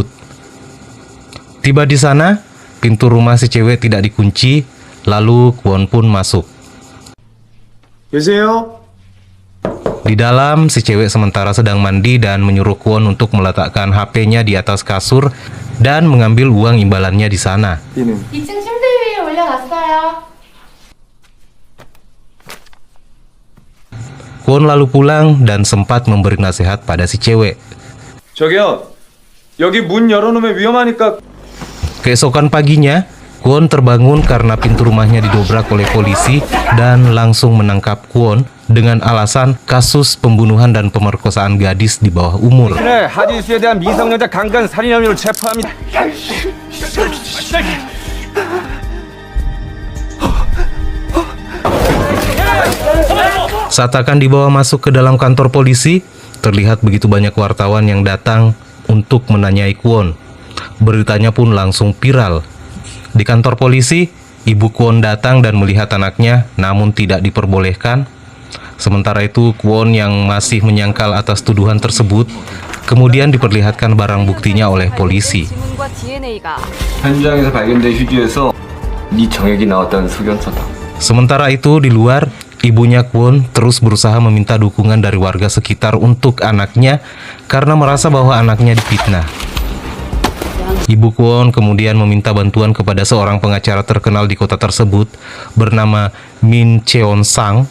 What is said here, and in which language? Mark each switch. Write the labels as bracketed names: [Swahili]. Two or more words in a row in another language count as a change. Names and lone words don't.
[Indonesian] Tiba di sana, pintu rumah si cewek tidak dikunci, lalu Kwon pun masuk. [Korean] 계세요? [Indonesian] Di dalam, si cewek sementara sedang mandi dan menyuruh Kwon untuk meletakkan HP-nya di atas kasur dan mengambil uang imbalannya di sana. [Korean] 2층 침대 위에 올려놨어요. [Indonesian] Kwon lalu pulang dan sempat memberi nasihat pada si cewek. [Korean] 저기요, 여기 문 열어놓으면 위험하니까. [Indonesian] Keesokan paginya, Kwon terbangun karena pintu rumahnya didobrak oleh polisi dan langsung menangkap Kwon dengan alasan kasus pembunuhan dan pemerkosaan gadis di bawah umur. [Korean] 하디스에 대한 미성년자 강간 살인 혐의로 체포합니다. [Indonesian] Saat akan dibawa masuk ke dalam kantor polisi, terlihat begitu banyak wartawan yang datang untuk menanyai Kwon. Beritanya pun langsung viral. Di kantor polisi, ibu Kwon datang dan melihat anaknya, namun tidak diperbolehkan. Sementara itu, Kwon yang masih menyangkal atas tuduhan tersebut, kemudian diperlihatkan barang buktinya oleh polisi. [Korean] 현장에서 발견된 휴지에서 네 정액이 나왔다는 소견서다. [Indonesian] Sementara itu, di luar, ibunya Kwon terus berusaha meminta dukungan dari warga sekitar untuk anaknya karena merasa bahwa anaknya difitnah. Ibu Kwon kemudian meminta bantuan kepada seorang pengacara terkenal di kota tersebut bernama Min Cheon Sang.